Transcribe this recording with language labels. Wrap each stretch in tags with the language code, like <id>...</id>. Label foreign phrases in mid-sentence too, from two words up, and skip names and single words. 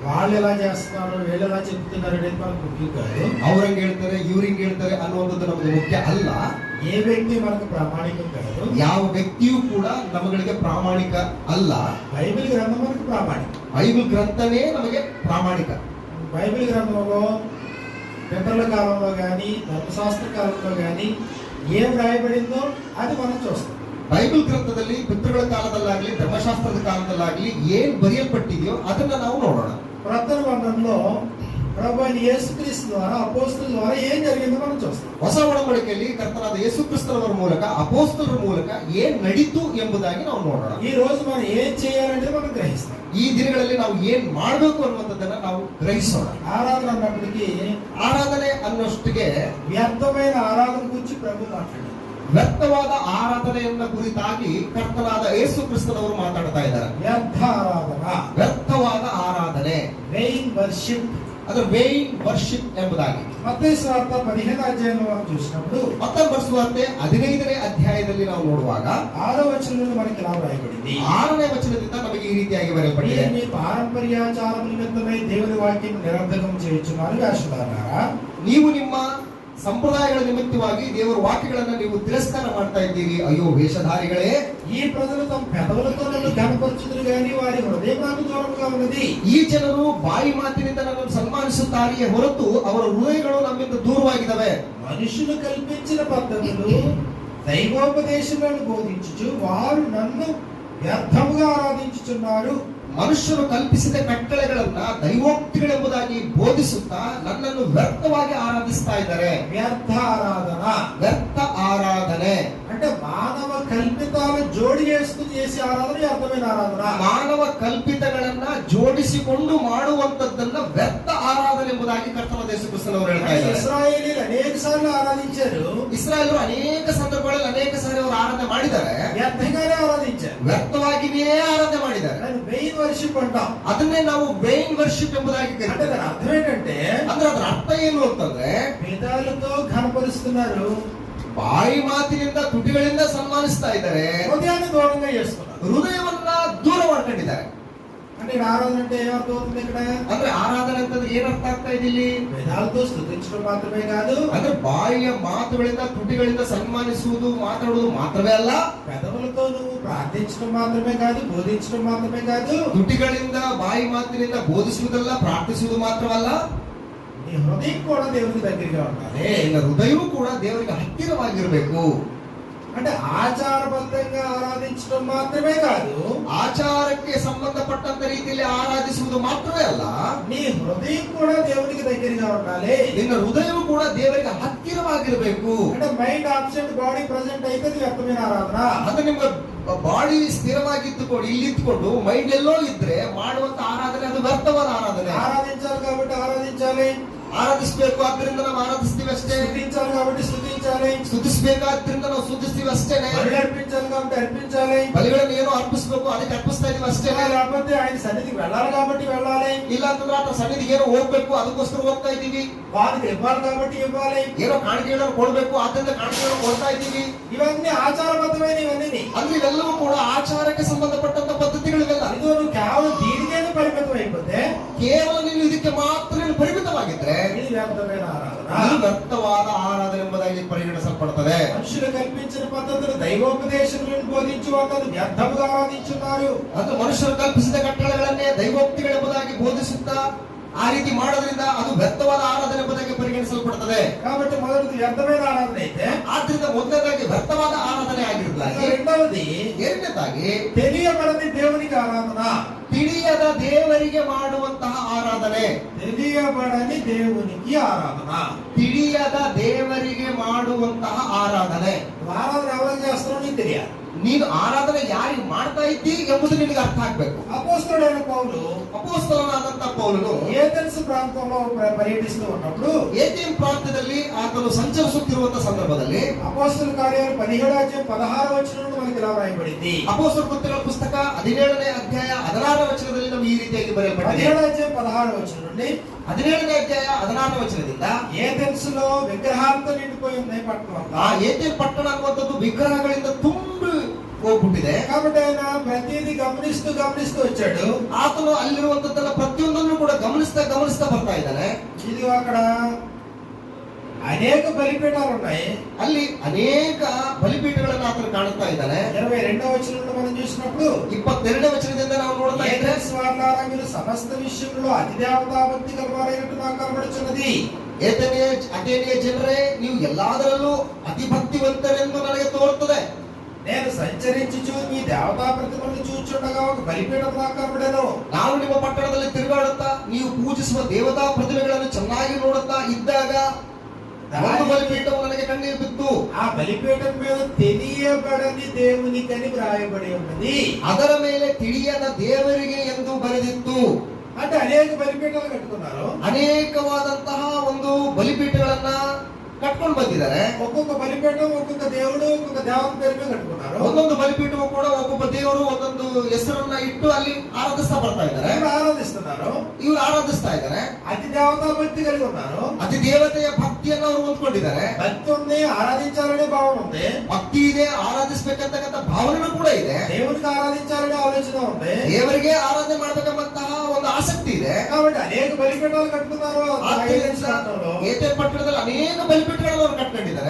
<te>వాళ్ళు ఎలా చేస్తున్నారు, వీళ్ళు ఎలా చెప్తున్నారు అనేది మనకు ముఖ్యం కాదు.</te> <kn>ಅವ್ರಂಗ್ ಹೇಳ್ತಾರೆ ಇವ್ರಿಂಗ್ ಹೇಳ್ತಾರೆ ಅನ್ನುವಂಥದ್ದು ನಮಗೆ ಮುಖ್ಯ ಅಲ್ಲ.</kn> <te>ఏ వ్యక్తి మనకు ప్రామాణికం కాదు.</te> <kn>ಯಾವ ವ್ಯಕ್ತಿಯೂ ಕೂಡ ನಮಗೆ ಪ್ರಾಮಾಣಿಕ ಅಲ್ಲ.</kn> <te>బైబిల్ గ్రంథం మనకు ప్రామాణికం.</te> <kn>ಬೈಬಲ್ ಗ್ರಂಥವೇ ನಮಗೆ ಪ್ರಾಮಾಣಿಕ.</kn> <te>బైబిల్ గ్రంథంలో పితరుల కాలంలో కానీ ధర్మశాస్త్ర కాలంలో కానీ ఏం రాయబడిందో అది మనం చూస్తాం.</te> <kn>ಬೈಬಲ್ ಗ್ರಂಥದಲ್ಲಿ ಪಿತೃಗಳ ಕಾಲದಲ್ಲಾಗ್ಲಿ ಧರ್ಮಶಾಸ್ತ್ರದ ಕಾಲದಲ್ಲಾಗ್ಲಿ ಏನ್ ಬರೆಯಲ್ಪಟ್ಟಿದೆಯೋ ಅದನ್ನ ನಾವು ನೋಡೋಣ.</kn> <te>ప్రకటన గ్రంథంలో ప్రభు అయిన యేసుక్రీస్తు ద్వారా అపోస్తలుల ద్వారా ఏం జరిగిందో మనం చూస్తాం.</te> <kn>ಹೊಸ ಒಡಂಬಡಿಕೆಯಲ್ಲಿ ಕರ್ತನಾದ ಯೇಸು ಕ್ರಿಸ್ತನವರ ಮೂಲಕ ಅಪೋಸ್ತಲರ ಮೂಲಕ ಏನ್ ನಡೀತು ಎಂಬುದಾಗಿ ನಾವು ನೋಡೋಣ.</kn> <te>ఈ రోజు మనం ఏం చేయాలనేది మనం గ్రహిస్తాం.</te> <kn>ಈ ದಿನಗಳಲ್ಲಿ ನಾವು ಏನ್ ಮಾಡಬೇಕು ಅನ್ನುವಂಥದ್ದನ್ನ ನಾವು ಗ್ರಹಿಸೋಣ.</kn> <te>ఆరాధన అన్నప్పటికీ</te> <kn>ಆರಾಧನೆ ಅನ್ನೋಷ್ಟಿಗೆ</kn> <te>వ్యర్థమైన ఆరాధన గురించి ప్రభు మాట్లాడారు.</te> <kn>ವ್ಯರ್ಥವಾದ ಆರಾಧನೆಯನ್ನ ಕುರಿತಾಗಿ ಕರ್ತನಾದ ಯೇಸು ಕ್ರಿಸ್ತನವರು ಮಾತಾಡ್ತಾ ಇದ್ದಾರೆ.</kn> <te>వ్యర్థ ఆరాధన,</te> <kn>ವ್ಯರ್ಥವಾದ ಆರಾಧನೆ,</kn> <en>vain worship,</en> <kn>ಅದು</kn> <en>vain worship</en> <kn>ಎಂಬುದಾಗಿ</kn> <te>మత్తయి సువార్త 15వ అధ్యాయంలో మనం చూసినప్పుడు</te> <kn>ಮತ್ತಾಯ ಸುವಾರ್ತೆ 15ನೇ ಅಧ್ಯಾಯದಲ್ಲಿ ನಾವು ನೋಡುವಾಗ</kn> <te>6వ వచనంలో మనకి ఇలా రాయబడింది.</te> <kn>6ನೇ ವಚನದಿಂದ ನಮಗೆ ಈ ರೀತಿಯಾಗಿ ಬರೆಯಲ್ಪಟ್ಟಿದೆ.</kn> <te>మీ పారంపర్యాచారముల నిమిత్తమై దేవుని వాక్యం నిరర్ధకం చేయుచున్నారు వేషధారులారా.</te> <kn>ನೀವು ನಿಮ್ಮ ಸಂಪ್ರದಾಯಗಳ ನಿಮಿತ್ತವಾಗಿ ದೇವರ ವಾಕ್ಯಗಳನ್ನು ನೀವು ತಿರಸ್ಕಾರ ಮಾಡ್ತಾ ಇದ್ದೀರಿ. ಅಯ್ಯೋ ವೇಷಧಾರಿಗಳೇ,</kn> <te>ఈ ప్రజలు తమ పెదవులతో నన్ను ఘనపరచుదురు గాని వారి హృదయం నాకు దూరంగా ఉన్నది.</te> <kn>ಈ ಜನರು ಬಾಯಿ ಮಾತಿನಿಂದ ನನ್ನನ್ನು ಸನ್ಮಾನಿಸುತ್ತಾರೆಯೇ ಹೊರತು ಅವರ ಹೃದಯಗಳು ನಮ್ಮಿಂದ ದೂರವಾಗಿದ್ದಾವೆ.</kn> <te>మనుషులు కల్పించిన పద్ధతులు దైవోపదేశములను బోధించుచు వారు నన్ను వ్యర్థముగా ఆరాధించుచున్నారు.</te> <kn>ಮನುಷ್ಯರು ಕಲ್ಪಿಸಿದ ಕಟ್ಟಳೆಗಳನ್ನ ದೈವೋಕ್ತಿಗಳೆಂಬುದಾಗಿ ಬೋಧಿಸುತ್ತಾ ನನ್ನನ್ನು ವ್ಯರ್ಥವಾಗಿ ಆರಾಧಿಸ್ತಾ ಇದ್ದಾರೆ.</kn> <te>వ్యర్థ ఆరాధన,</te> <kn>ವ್ಯರ್ಥ ಆರಾಧನೆ</kn> <te>అంటే మానవ కల్పితాలను జోడి చేసుకుని చేసే ఆరాధన వ్యర్థమైన ఆరాధన.</te> <kn>ಮಾನವ ಕಲ್ಪಿತಗಳನ್ನ ಜೋಡಿಸಿಕೊಂಡು ಮಾಡುವಂತದ್ದನ್ನ ವ್ಯರ್ಥ ಆರಾಧನೆ ಎಂಬುದಾಗಿ ಕರ್ತನಾದ ಯೇಸು ಕ್ರಿಸ್ತನವರು ಹೇಳ್ತಾ ಇದ್ದಾರೆ.</kn> <te>ఇశ్రాయేలీయులు అనేక సార్లు ఆరాధించారు.</te> <kn>ಇಸ್ರಾಯೇಲರು ಅನೇಕ ಸಂದರ್ಭಗಳಲ್ಲಿ ಅನೇಕ ಸಾರಿ ಅವರು ಆರಾಧನೆ ಮಾಡಿದ್ದಾರೆ.</kn> <te>వ్యర్థంగానే ఆరాధించారు,</te> <kn>ವ್ಯರ್ಥವಾಗಿಯೇ ಆರಾಧನೆ ಮಾಡಿದ್ದಾರೆ.</kn> <en>vain worship</en> <te>అంటాం.</te> <kn>ಅದನ್ನೇ ನಾವು</kn> <en>vain worship</en> <kn>ಎಂಬುದಾಗಿ</kn> <te>అంటే</te> <kn>ಕರೀತಾರೆ.</kn> <te>దాని అర్థం ఏంటంటే</te> <kn>ಅಂದ್ರೆ ಅದರ ಅರ್ಥ ಏನು ಅಂತಂದ್ರೆ</kn> <te>వేదాలతో ఘనపరుస్తున్నారు,</te> <kn>ಬಾಯಿ ಮಾತಿನಿಂದ ತುಟಿಗಳಿಂದ ಸನ್ಮಾನಿಸ್ತಾ ಇದ್ದಾರೆ,</kn> <te>హృదయాన్ని దూరంగా చేస్తున్నారు.</te> <kn>ಹೃದಯವನ್ನ ದೂರ ಮಾಡ್ಕೊಂಡಿದ್ದಾರೆ.</kn> <te>అంటే ఇక్కడ ఆరాధన అంటే ఏమర్థం అవుతుంది? ఇక్కడ</te> <kn>ಅಂದ್ರೆ ಆರಾಧನೆ ಅಂತಂದ್ರೆ ಏನ್ ಅರ್ಥ ಆಗ್ತಾ ಇದೆ ಇಲ್ಲಿ?</kn> <te>వేదాలతో స్తుతించడం మాత్రమే కాదు,</te> <kn>ಅಂದ್ರೆ ಬಾಯಿಯ ಮಾತುಗಳಿಂದ ತುಟಿಗಳಿಂದ ಸನ್ಮಾನಿಸುವುದು ಮಾತಾಡುವುದು ಮಾತ್ರವೇ ಅಲ್ಲ,</kn> <te>పెదవులతో నువ్వు ప్రార్థించడం మాత్రమే కాదు, బోధించడం మాత్రమే కాదు,</te> <kn>ತುಟಿಗಳಿಂದ ಬಾಯಿ ಮಾತಿನಿಂದ ಬೋಧಿಸುವುದಲ್ಲ, ಪ್ರಾರ್ಥಿಸುವುದು ಮಾತ್ರವಲ್ಲ,</kn> <te>నీ హృదయం కూడా దేవునికి దగ్గరగా ఉండాలి.</te> <kn>ನಿನ್ನ ಹೃದಯವೂ ಕೂಡ ದೇವರಿಗೆ ಹತ್ತಿರವಾಗಿರಬೇಕು.</kn> <te>అంటే ఆచారబద్ధంగా ఆరాధించడం మాత్రమే కాదు,</te> <kn>ಆಚಾರಕ್ಕೆ ಸಂಬಂಧಪಟ್ಟಂತ ರೀತಿಯಲ್ಲಿ ಆರಾಧಿಸುವುದು ಮಾತ್ರವೇ ಅಲ್ಲ,</kn> <te>నీ హృదయం కూడా దేవునికి దగ్గరగా ఉండాలి.</te> <kn>ನಿನ್ನ ಹೃದಯವೂ ಕೂಡ ದೇವರಿಗೆ ಹತ್ತಿರವಾಗಿರಬೇಕು.</kn> <te>అంటే</te> <en>mind absent body present</en> <te>అయితే అది వ్యర్థమైన ఆరాధన.</te> <kn>ಅಂದ್ರೆ ನಿಮ್ಗೆ ಬಾಡಿ ಸ್ಥಿರವಾಗಿದ್ದುಕೊಂಡು ಇಲ್ಲಿದ್ದುಕೊಂಡು ಮೈಂಡ್ ಎಲ್ಲೋ ಇದ್ರೆ ಮಾಡುವಂತ ಆರಾಧನೆ ಅದು ವ್ಯರ್ಥವಾದ ಆರಾಧನೆ.</kn> <te>ఆరాధించాలి కాబట్టి ఆరాధించాలి,</te> <kn>ಆರಾಧಿಸಬೇಕು ಆದ್ದರಿಂದ ನಾವು ಆರಾಧಿಸ್ತೀವಿ ಅಷ್ಟೇ,</kn> <te>స్తుతించాలి కాబట్టి స్తుతించాలి,</te> <kn>ಸ್ತುತಿಸಬೇಕಾದ್ರಿಂದ ನಾವು ಸ್ತುತಿಸ್ತೀವಿ ಅಷ್ಟೇನೆ,</kn> <te>బలి అర్పించాలి కాబట్టి అర్పించాలి,</te> <kn>ಬಲಿಗಳನ್ನು ಏನೋ ಅರ್ಪಿಸಬೇಕು ಅದಕ್ಕೆ ಅರ್ಪಿಸ್ತಾ ಇದೀವಿ ಅಷ್ಟೇನೆ,</kn> <te>లేకపోతే ఆయన సన్నిధికి వెళ్ళాలి కాబట్టి వెళ్ళాలి,</te> <kn>ಇಲ್ಲ ಅಂತಂದ್ರೆ ಆತ ಸನ್ನಿಧಿಗೆ ಏನೋ ಹೋಗ್ಬೇಕು ಅದಕ್ಕೋಸ್ಕರ ಹೋಗ್ತಾ ಇದೀವಿ,</kn> <te>వారికి ఇవ్వాలి కాబట్టి ఇవ్వాలి,</te> <kn>ಏನೋ ಕಾಣಿಕೆಗಳನ್ನು ಕೊಡ್ಬೇಕು ಆದ್ದರಿಂದ ಕಾಣಿಕೆಗಳನ್ನು ಕೊಡ್ತಾ ಇದೀವಿ.</kn> <te>ఇవన్నీ ఆచారబద్ధమైన ఇవన్నీ.</te> <kn>ಅಂದ್ರೆ ಇವೆಲ್ಲವೂ ಕೂಡ ಆಚಾರಕ್ಕೆ ಸಂಬಂಧಪಟ್ಟಂತ ಪದ್ಧತಿಗಳಿವೆಲ್ಲ.</kn> <te>ఇది నువ్వు కేవలం దీనికేనే పరిమితం అయిపోతే</te> <kn>ಕೇವಲ ನೀನು ಇದಕ್ಕೆ ಮಾತ್ರ ನೀನು ಪರಿಮಿತವಾಗಿದ್ರೆ</kn> <te>ఇది వ్యర్థమైన ఆరాధన.</te> <kn>ಇದು ವ್ಯರ್ಥವಾದ ಆರಾಧನೆ ಎಂಬುದಾಗಿ ಪರಿಗಣಿಸಲ್ಪಡುತ್ತದೆ.</kn> <te>మనుషులు కల్పించిన పద్ధతులు దైవోపదేశములను బోధించు వారు వ్యర్థముగా ఆరాధించున్నారు.</te> <kn>ಅದು ಮನುಷ್ಯರು ಕಲ್ಪಿಸಿದ ಕಟ್ಟಳೆಗಳನ್ನೇ ದೈವೋಕ್ತಿಗಳೆಂಬುದಾಗಿ ಬೋಧಿಸುತ್ತಾ ಆ ರೀತಿ ಮಾಡೋದ್ರಿಂದ ಅದು ವ್ಯರ್ಥವಾದ ಆರಾಧನೆ ಎಂಬುದಾಗಿ ಪರಿಗಣಿಸಲ್ಪಡುತ್ತದೆ.</kn> <te>కాబట్టి మొదటిది వ్యర్థమైన ఆరాధన అయితే,</te> <kn>ಆದ್ರಿಂದ ಮೊದಲನೇದಾಗಿ ವ್ಯರ್ಥವಾದ ಆರಾಧನೆ ಆಗಿರುವುದಾಗಿ,</kn> <te>రెండవది</te> <kn>ಎರಡನೇದಾಗಿ</kn> <te>తెలియబడని దేవునికి ఆరాధన.</te> <kn>ತಿಳಿಯದ ದೇವರಿಗೆ ಮಾಡುವಂತಹ ಆರಾಧನೆ.</kn> <te>తెలియబడని దేవునికి ఆరాధన.</te> <kn>ತಿಳಿಯದ ದೇವರಿಗೆ ಮಾಡುವಂತಹ ಆರಾಧನೆ.</kn> <te>ఆరాధన ఎవరికి చేస్తారో నీకు తెలియాలి.</te> <kn>ನೀನು ಆರಾಧನೆ ಯಾರಿಗೆ ಮಾಡ್ತಾ ಇದ್ದಿ ಎಂಬುದು ನಿನಗೆ ಅರ್ಥ ಆಗ್ಬೇಕು.</kn> <te>అపోస్తలుడైన పౌలు</te> <kn>ಅಪೊಸ್ತಲನಾದಂತ ಪೌಲನು</kn> <te>ఏథెన్స్ ప్రాంతంలో పర్యటిస్తూ ఉన్నప్పుడు</te> <kn>ಏಥೇನ್ ಪ್ರಾಂತ್ಯದಲ್ಲಿ ಆತನು ಸಂಚರಿಸುತ್ತಿರುವಂತಹ ಸಂದರ್ಭದಲ್ಲಿ</kn> <te>అపోస్తల కార్యాలు 17వ వచనంలో మనకి ఇలా రాయబడింది.</te> <kn>ಅಪೊಸ್ತಲ ಕೃತ್ಯಗಳ ಪುಸ್ತಕ 17ನೇ ಅಧ್ಯಾಯ 16ನೇ ವಚನದಲ್ಲಿ ನಮಗೆ ಈ ರೀತಿಯಾಗಿ ಬರೆಯಲ್ಪಟ್ಟಿದೆ.</kn> <te>16వ వచనం నుండి</te> <kn>17ನೇ ಅಧ್ಯಾಯ 16ನೇ ವಚನದಿಂದ</kn> <te>ఏథెన్స్ లో విగ్రహాలతో నిండిపోయి ఉన్నాయి పట్టణం.</te> <kn>ಆ ಏಥೇನ್ ಪಟ್ಟಣ ಅನ್ನುವಂಥದ್ದು ವಿಗ್ರಹಗಳಿಂದ ಹೋಗ್ಬಿಟ್ಟಿದೆ.</kn> <te>కాబట్టి ఆయన ప్రతిదీ గమనిస్తూ వచ్చాడు.</te> <kn>ಆತನು ಅಲ್ಲಿರುವಂತದ್ದೆಲ್ಲ ಪ್ರತಿಯೊಂದನ್ನು ಕೂಡ ಗಮನಿಸ್ತಾ ಬರ್ತಾ ಇದ್ದಾನೆ.</kn> <te>ఇది అక్కడ అనేక బలిపీఠాలు ఉన్నాయి.</te> <kn>ಅಲ್ಲಿ ಅನೇಕ ಬಲಿಪೀಠಗಳನ್ನು ಆತನು ಕಾಣುತ್ತಾ ಇದ್ದಾನೆ.</kn> <te>22వ వచనంలో మనం చూసినప్పుడు</te> <kn>22ನೇ ವಚನದಿಂದ ನಾವು ನೋಡ್ತಾ ಇದ್ರೆ,</kn> <te>స్వార్థారా మీరు సమస్త విషయంలో అతి దేవతాభక్తి కలవారైనట్టు నాకు కనబడుచున్నది.</te> <kn>ಅಟೇನಿಯ ಜನರೇ, ನೀವು ಎಲ್ಲಾದರಲ್ಲೂ ಅತಿ ಭಕ್ತಿವಂತರೆಂದು ನನಗೆ ತೋರುತ್ತದೆ.</kn> <te>నేను సంచరించుచు మీ దేవతా ప్రతిమలను చూచుండగా ఒక బలిపీఠం నాకు కనబడెను.</te> <kn>ನಾನು ನಿಮ್ಮ ಪಟ್ಟಣದಲ್ಲಿ ತಿರುಗಾಡುತ್ತಾ ನೀವು ಪೂಜಿಸುವ ದೇವತಾ ಪ್ರತಿಮೆಗಳನ್ನು ಚೆನ್ನಾಗಿ ನೋಡುತ್ತಾ ಇದ್ದಾಗ ಒಂದು ಬಲಿಪೀಠವು ನನಗೆ ಕಣ್ಣಿಗೆ ಬಿತ್ತು.</kn> <te>ఆ బలిపీఠం మీద తెలియబడని దేవునికని వ్రాయబడి ఉన్నది.</te> <kn>ಅದರ ಮೇಲೆ ತಿಳಿಯದ ದೇವರಿಗೆ ಎಂದು ಬರೆದಿತ್ತು.</kn> <te>అంటే అనేక బలిపీఠాలు కట్టుకున్నారు.</te> <kn>ಅನೇಕವಾದಂತಹ ಒಂದು ಬಲಿಪೀಠಗಳನ್ನ ಕಟ್ಕೊಂಡು ಬಂದಿದ್ದಾರೆ.</kn> <te>ఒక్కొక్క బలిపీఠం ఒక్కొక్క దేవుడు ఒక్కొక్క దేవత పేరు మీద కట్టుకున్నారు.</te> <kn>ಒಂದೊಂದು ಬಲಿಪೀಠವು ಕೂಡ ಒಬ್ಬೊಬ್ಬ ದೇವರು ಒಂದೊಂದು ಹೆಸರನ್ನ ಇಟ್ಟು ಅಲ್ಲಿ ಆರಾಧಿಸ್ತಾ ಬರ್ತಾ ಇದ್ದಾರೆ. ಇವರು ಆರಾಧಿಸ್ತಾ ಇದ್ದಾರೆ.</kn> <te>అతి దేవతా భక్తి కలిగి ఉన్నారు.</te> <kn>ಅತಿ ದೇವತೆಯ ಭಕ್ತಿಯನ್ನು ಅವರು ಹೊಂದ್ಕೊಂಡಿದ್ದಾರೆ.</kn> <te>భక్తి ఉంది, ఆరాధించాలనే భావన ఉంది.</te> <kn>ಭಕ್ತಿ ಇದೆ, ಆರಾಧಿಸಬೇಕಂತಕ್ಕಂಥ ಭಾವನೆ ಕೂಡ ಇದೆ.</kn> <te>దేవునికి ఆరాధించాలనే ఆలోచన ఉంది.</te> <kn>ದೇವರಿಗೆ ಆರಾಧನೆ ಮಾಡಬೇಕೆಂಬಂತಹ ಒಂದು ಆಸಕ್ತಿ ಇದೆ.</kn> <te>కాబట్టి అనేక బలిపీఠాలు కట్టుకున్నారు.</te> <kn>ಏತೇನ್ ಪಟ್ಟಣದಲ್ಲಿ ಅನೇಕ ಬಲಿಪೀಠಗಳನ್ನು ಅವರು ಕಟ್ಕೊಂಡಿದ್ದಾರೆ.</kn>